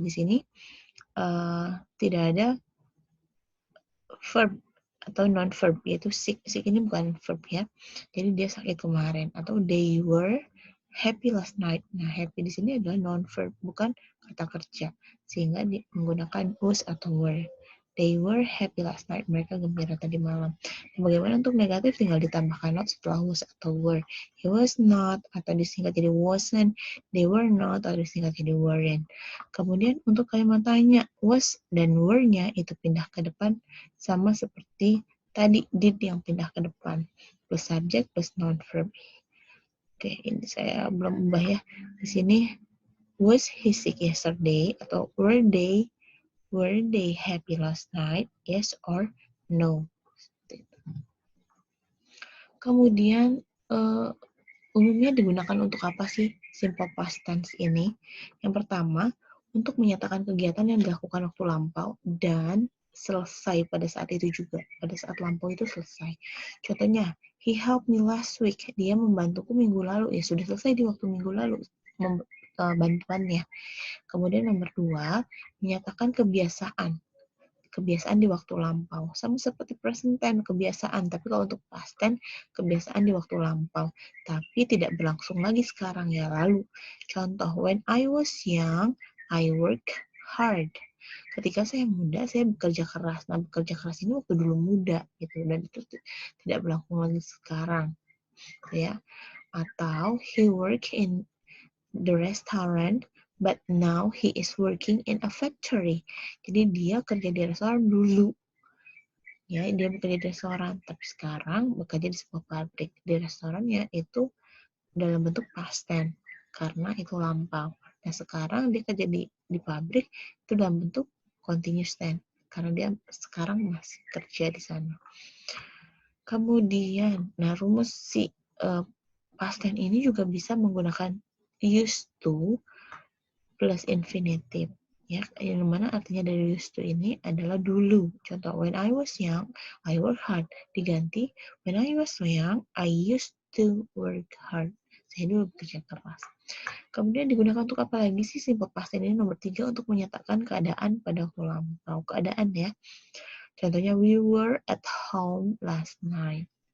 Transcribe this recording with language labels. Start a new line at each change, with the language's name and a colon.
Indonesian: Di sini tidak ada verb atau non-verb, yaitu sick. Sick ini bukan verb ya. Jadi dia sakit kemarin.
English: Atau they were happy last night.
Indonesian: Nah, happy di sini adalah non-verb, bukan kata kerja. Sehingga menggunakan was atau were.
English: They were happy last night.
Indonesian: Mereka gembira tadi malam. Nah, bagaimana untuk negatif? Tinggal ditambahkan not setelah was atau were.
English: He was not,
Indonesian: atau disingkat jadi
English: wasn't. They were not, atau disingkat jadi weren't.
Indonesian: Kemudian untuk kalimat tanya, was dan were-nya itu pindah ke depan sama seperti tadi did yang pindah ke depan.
English: Plus subject plus non-verb.
Indonesian: Oke, ini saya belum ubah ya. Di sini,
English: was he sick yesterday? Atau were they happy last night? Yes or no?
Indonesian: Kemudian, umumnya digunakan untuk apa sih simple past tense ini? Yang pertama, untuk menyatakan kegiatan yang dilakukan waktu lampau dan selesai pada saat itu juga. Pada saat lampau itu selesai.
English: Contohnya, he helped me last week.
Indonesian: Dia membantuku minggu lalu. Ya sudah selesai di waktu minggu lalu bantuannya. Kemudian nomor 2, menyatakan kebiasaan di waktu lampau. Sama seperti present tense, kebiasaan. Tapi kalau untuk past tense, kebiasaan di waktu lampau. Tapi tidak berlangsung lagi sekarang ya, lalu.
English: Contoh, when I was young, I work hard.
Indonesian: Ketika saya muda, saya bekerja keras. Nah, bekerja keras ini waktu dulu muda, gitu. Dan itu tidak berlangsung lagi sekarang. Ya.
English: Atau, he work in the restaurant, but now he is working in a factory.
Indonesian: Jadi dia kerja di restoran dulu. Ya, dia bekerja di restoran, tapi sekarang bekerja di sebuah pabrik. Di restorannya itu dalam bentuk past tense, karena itu lampau. Nah, sekarang dia kerja di pabrik, itu dalam bentuk continuous tense, karena dia sekarang masih kerja di sana. Kemudian, nah rumus si past tense ini juga bisa menggunakan
English: used to plus infinitive.
Indonesian: Ya, yang mana artinya dari used to ini adalah dulu.
English: Contoh, when I was young, I work hard. Diganti, when I was young, I used to work hard.
Indonesian: Saya dulu bekerja keras. Kemudian digunakan untuk apa lagi sih simple past tense ini? Nomor 3, untuk menyatakan keadaan pada waktu lampau. Keadaan ya.
English: Contohnya, we were at home last night.